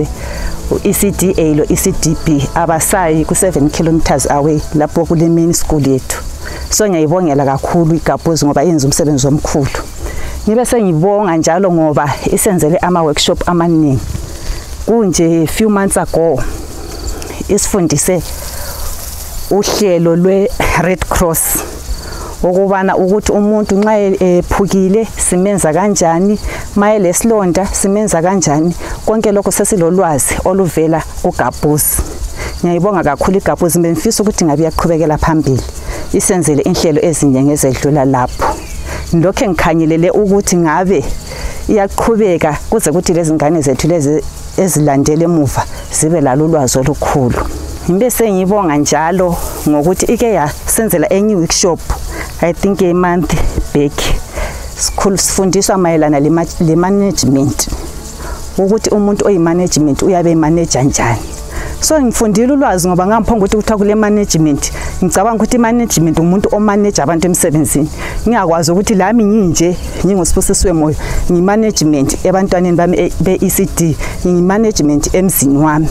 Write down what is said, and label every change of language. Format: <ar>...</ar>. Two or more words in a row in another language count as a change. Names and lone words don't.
<nd>U-ECD A lo ECD B abasayi ku7</nd> <en>kilometers away</en> <nd>lapho kule</nd> <en>main school</en> <nd>yethu. So ngiyayibongela kakhulu iGapwuz ngoba yenza umsebenzi omkhulu. Ngibe sengibonga njalo ngoba isenzele ama workshop amaningi. Kunje</nd> <en>few months ago</en> <nd>isifundise uhlelo lwe Red Cross ukubana ukuthi umuntu nxa ephukile simenza kanjani, maye lesilonda simenza kanjani, konke lokho sesilolwazi oluvela kuGapwuz. Ngiyayibonga kakhulu iGapwuz, ngifisa ukuthi ngabe yaqhubekela phambili isenzele inhlelo ezinyenge ezedlula lapho. Lokho engikhanyelele ukuthi ngabe iyaqhubeka kuze kuthi lezi ngane zethu lezi ezilandele emuva zibe lalo ulwazi olukhulu. Ngibe ngibonga njalo ngokuthi ike yasenzela enye workshop,</nd> <en>I think a month back.</en> <nd>Sifundiswa mayelana le management, ukuthi umuntu oyimanagement uyabe manager njani. So ngifundile ulwazi ngoba ngamphonga ukuthi kuthiwa kule management, ngicabanga ukuthi management umuntu omanage abantu emsebenzini. Ngiyakwazi ukuthi lami nginje ngingosipusiswe moyo, ngimanagement ebantwaneni bami be-ECD, ngimanagement emzini wami.</nd>